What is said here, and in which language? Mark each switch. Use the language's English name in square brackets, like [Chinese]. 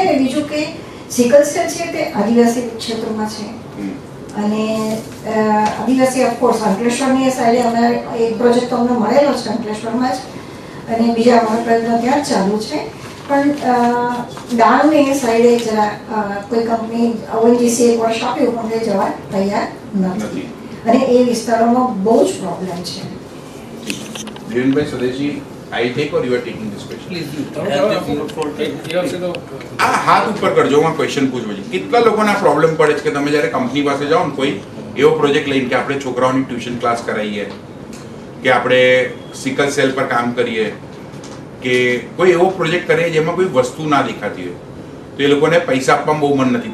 [Gujarati] અને બીજું કે સિકલ સેલ છે તે આદિવાસી ક્ષેત્રમાં છે અને આદિવાસી ઓફકોર્સ અંકલેશ્વરની સાઈડે અમે એક પ્રોજેક્ટ તો અમને મળેલો છે અંકલેશ્વરમાં જ, અને બીજા અમારા પ્રયત્નો ત્યાં જ ચાલુ છે. પણ ડાંગની સાઈડે જરા કોઈ કંપની ઓએનજીસી એક વર્ષ આપ્યું પણ તે જવા તૈયાર નથી, અને એ વિસ્તારોમાં બહુ જ પ્રોબ્લેમ છે. [English] Dhirenbhai Swadeshi, I take or you are taking this question? [Gujarati] આ હાથ ઉપર કરજો, હું ક્વેશ્ચન પૂછું છું. કેટલા લોકોને આ પ્રોબ્લેમ પડે છે કે તમે જ્યારે કંપની પાસે જાઓ ને કોઈ એવો પ્રોજેક્ટ લઈને કે આપણે છોકરાઓની ટ્યુશન ક્લાસ કરાવીએ, કે આપણે સિકલ સેલ પર કામ કરીએ, કે કોઈ એવો પ્રોજેક્ટ કરીએ જેમાં કોઈ વસ્તુ ના દેખાતી હોય, તો એ લોકોને પૈસા આપવામાં બહુ મન નથી.